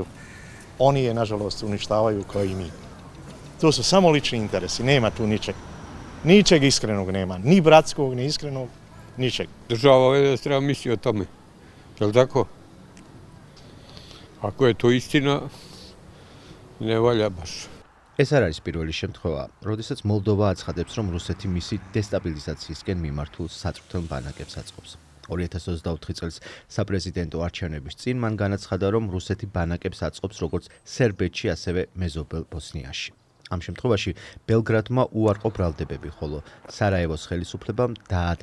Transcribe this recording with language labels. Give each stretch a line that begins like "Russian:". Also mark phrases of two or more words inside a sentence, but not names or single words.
Serbian: Oni je, nažalost, uništavaju kao i mi. To su samo lični interesi, nema tu ničeg. Ničeg iskrenog nema, ni bratskog, ni iskrenog, ničeg. Država treba misli o tome, je li tako? Ako je to istina, ne valja baš.
Georgian: ეს არ არის პირველი შემთხვევა, როდესაც მოლდოვა აცხადებს, რომ რუსეთი მისი დესტაბილიზაციისკენ მიმართულ საწვრთნელ ბანაკებს აწყობს. 2024 წელს საპრეზიდენტო არჩევნების წინ მან განაცხადა, რომ რუსეთი ბანაკებს აწყობს როგორც სერბეთში, ასევე მეზობელ ბოსნიაში. ამ შემთხვევაში ბელგრადმა უარყო ბრალდებები, ხოლო სარაევოს ხელისუფლებამ დაადასტურა.